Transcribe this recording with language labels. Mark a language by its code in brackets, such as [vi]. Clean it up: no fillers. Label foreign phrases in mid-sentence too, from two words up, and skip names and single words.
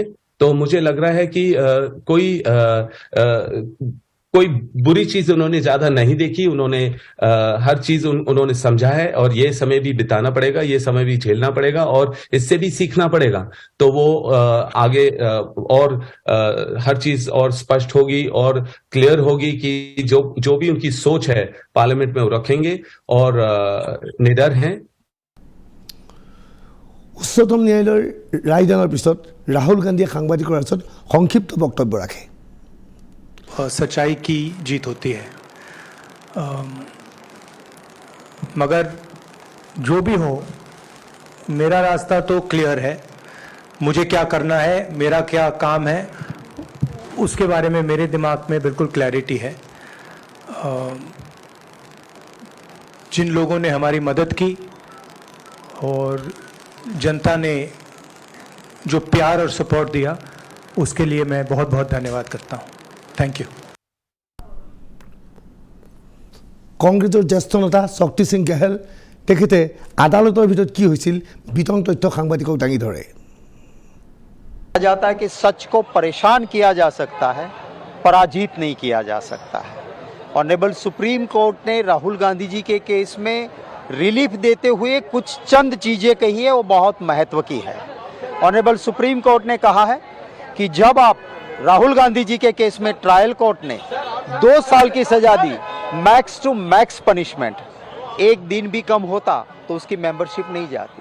[hi] तो मुझे लग रहा है कि कोई बुरी चीज उन्होंने ज्यादा नहीं देखी, उन्होंने हर चीज उन्होंने समझा है और ये समय भी बिताना पड़ेगा, ये समय भी झेलना पड़ेगा और इससे भी सीखना पड़ेगा। तो वो आगे और हर चीज और स्पष्ट होगी और क्लियर होगी कि जो भी उनकी सोच है पार्लियामेंट में वो रखेंगे और निडर हैं। [as] उच्चतम न्यायालयৰ ৰায়দানৰ পিছত ৰাহুল গান্ধীয়ে সাংবাদিকৰ আগত সংক্ষিপ্ত বক্তব্য ৰাখে। [hi] सच्चाई की जीत होती है, मगर जो भी हो मेरा रास्ता तो क्लियर है। मुझे क्या करना है, मेरा क्या काम है, उसके बारे में मेरे दिमाग में बिल्कुल क्लैरिटी है। जिन लोगों ने हमारी मदद की और जनता ने जो प्यार और सपोर्ट दिया उसके लिए मैं बहुत बहुत धन्यवाद करता हूँ। [en] thank you. [as] কংগ্ৰেছৰ জ্যেষ্ঠ নেতা শক্তি সিং গেহল তেখেতে আদালতৰ ভিতৰত কি হৈছিল বিতং তথ্য সাংবাদিকক দাঙি ধৰে। [hi] कहा जाता है कि सच को परेशान किया जा सकता है, पराजित नहीं किया जा सकता है। ऑनरेबल सुप्रीम कोर्ट ने राहुल गांधी जी के केस में रिलीफ देते हुए कुछ चंद चीजें कही है, वो बहुत महत्व की है। ऑनरेबल सुप्रीम कोर्ट ने कहा है कि जब आप राहुल गांधी जी के केस में ट्रायल कोर्ट ने 2 साल की सजा दी, [en] max to max punishment, [hi] एक दिन भी कम होता तो उसकी मेंबरशिप नहीं जाती।